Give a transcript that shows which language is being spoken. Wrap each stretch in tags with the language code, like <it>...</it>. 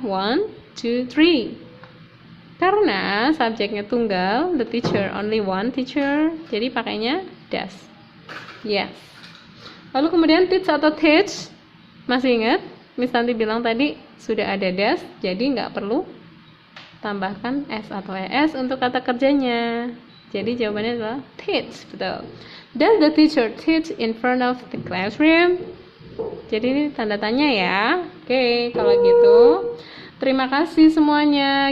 <id>1, 2, 3. Karena subjeknya tunggal,</id> <en>the teacher only one teacher,</en> <id>jadi pakainya does. Yes. Lalu kemudian teach atau teach, masih ingat? Miss nanti bilang tadi sudah ada does, jadi nggak perlu tambahkan s atau es untuk kata kerjanya. Jadi jawabannya adalah teach, betul.</id> <en>Does the teacher teach in front of the classroom?</en> <id>Jadi ini tanda tanya ya. Oke, kalau gitu terima kasih semuanya.</id>